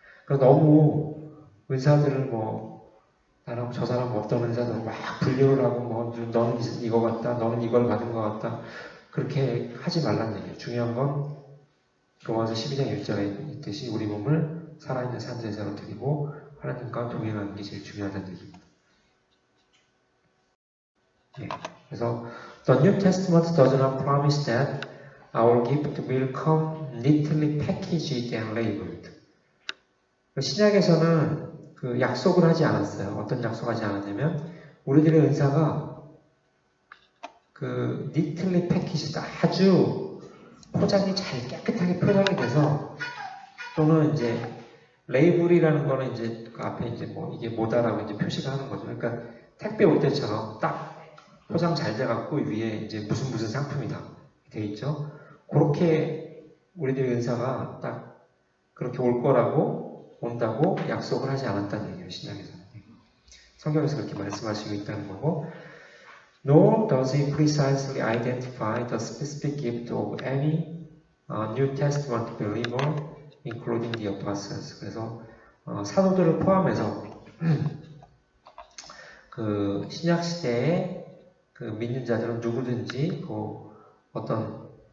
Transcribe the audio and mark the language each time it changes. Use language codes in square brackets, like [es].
[ko] 그러니까 너무 은사들을 나랑 저 사람 어떤 은사들을 막 분류를 하고 너는 이거 같다, 너는 이걸 받은 것 같다, 그렇게 하지 말라는 얘기예요. 중요한 건 로마서 12장 1절에 있듯이 우리 몸을 살아있는 산제사로 드리고 하나님과 동행하는 게 제일 중요하다는 얘기입니다. 네. [en] 그래서 The New Testament does not promise that our gift will come neatly packaged and labeled. [ko] 신약에서는 그 약속을 하지 않았어요. 어떤 약속하지 않았냐면 우리들의 은사가 그 [en] neatly packaged, [ko] 아주 포장이 잘 깨끗하게 포장이 돼서, 또는 이제 레이블이라는 거는 이제 그 앞에 이제 이게 뭐다라고 이제 표시가 하는 거죠. 그러니까 택배 올 때처럼 딱 포장 잘 돼갖고 위에 이제 무슨 상품이다 돼 있죠. 그렇게 우리들의 은사가 딱 그렇게 올 거라고, 온다고 약속을 하지 않았다는 얘기예요. 신약에서는. 성경에서 그렇게 말씀하시고 있다는 거고, [en] Nor does he precisely identify the specific gift of any New Testament believer, including the apostles. [ko] 그래서 사도들을 포함해서 그 신약 시대에 그 믿는 자들은 누구든지 어떤